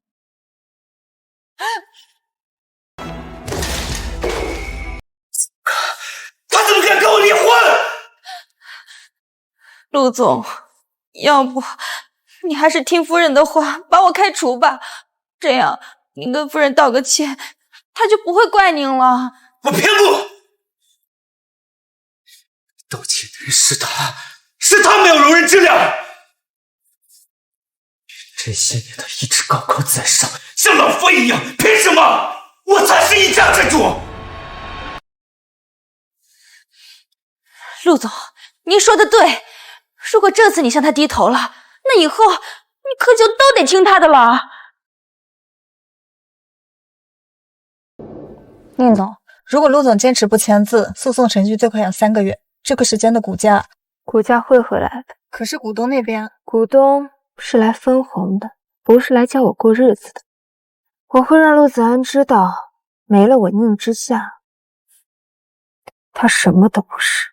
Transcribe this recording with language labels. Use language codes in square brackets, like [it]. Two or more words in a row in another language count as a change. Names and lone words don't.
[zh] 他怎麼敢跟我離婚？陸總，要不你還是聽夫人的話，把我開除吧。這樣您跟夫人道個歉，她就不會怪您了。我偏不！道歉的人是他，是他沒有容人之量。這些年他一直高高在上，像老佛一樣，憑什麼我才是一家之主？陸總，您說的對，如果這次你向他低頭了，那以後你可就都得聽他的了。宁总，如果陸總堅持不簽字，訴訟程序最快要3個月，這個時間的股價會回來的。可是股東那邊，股東是來分紅的，不是來教我過日子的。我會讓陸子安知道，沒了我寧之夏，他什麼都不是。